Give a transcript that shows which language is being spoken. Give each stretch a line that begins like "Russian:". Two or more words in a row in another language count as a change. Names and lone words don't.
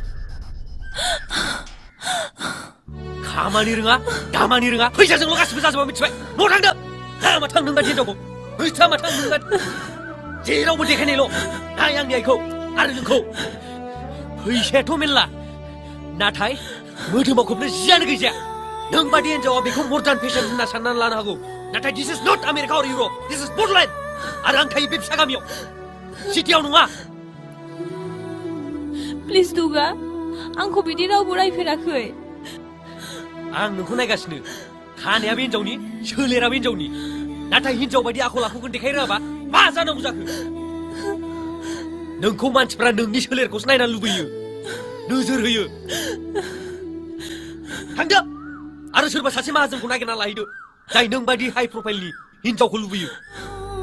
Bodo: खामानि रोङा दामानि रोङा फैसाजोंल' गासिबो जाजोबा मिथिबाय न' थांदो हामा थां नों बादि हिनजावखौ हामा थां नों बादि जेरावबो देखायनायल' नाय आंनि आइखौ आरो नोंखौ फैसायाथ' मेरला नाथाय मोदोमाव खोबनो जियानो गैजाया नों बादि हिनजावा बेखौ
English: modern fashion
Bodo: होनना साननानै लानो हागौ नाथाय
English: this is not America or Europe this is Bodoland
Bodo: आरो आं थायो बे फिसा गामियाव सिटियाव नङा प्लिज दुगा आंखौ बिदि रावबो रायफेराखै आं नोंखौ नायगासिनो खानाया बे हिनजावनि सोलेरा बे हिनजावनि नाथाय हिनजाव बायदि आखल आखुखौ देखाय रोङाबा मा जानांगौ जाखो नोंखौ मानसिफ्रा नोंनि सोलेरखौसो नायना लुबैयो नोजोर होयो थांदो आरो सोरबा सासे माहाजोनखौ नागिरना लाहैदो जाय नों बायदि हाइ प्रफाइलनि हिनजावखौ लुबैयो